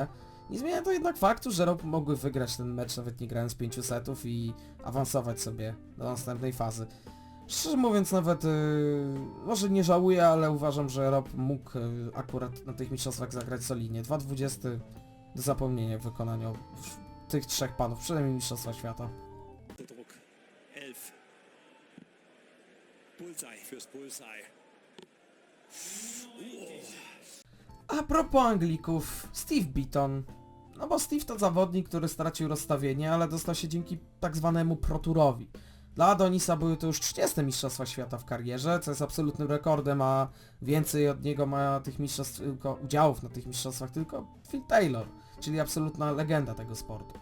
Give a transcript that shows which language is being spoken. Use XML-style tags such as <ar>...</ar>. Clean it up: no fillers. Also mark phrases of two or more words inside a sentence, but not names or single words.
<pl>Nie zmienia to jednak faktu, że Rob mogły wygrać ten mecz nawet nie grając 5 setów i awansować sobie do następnej fazy. Szczerze mówiąc nawet, może nie żałuję, ale uważam, że Rob mógł akurat na tych mistrzostwach zagrać solidnie. 2.20 do zapomnienia w wykonaniu tych trzech panów, przynajmniej Mistrzostwa Świata.</pl> <de>Druck. 11. Bullseye fürs Bullseye.</de> <pl>A propos Anglików, Steve Beaton. No bo Steve to zawodnik, który stracił rozstawienie, ale dostał się dzięki tak zwanemu Pro Tourowi. Dla Adonisa były to już 30 Mistrzostwa Świata w karierze, co jest absolutnym rekordem, a więcej od niego ma tych mistrzostw, udziałów na tych mistrzostwach tylko Phil Taylor, czyli absolutna legenda tego sportu.</pl>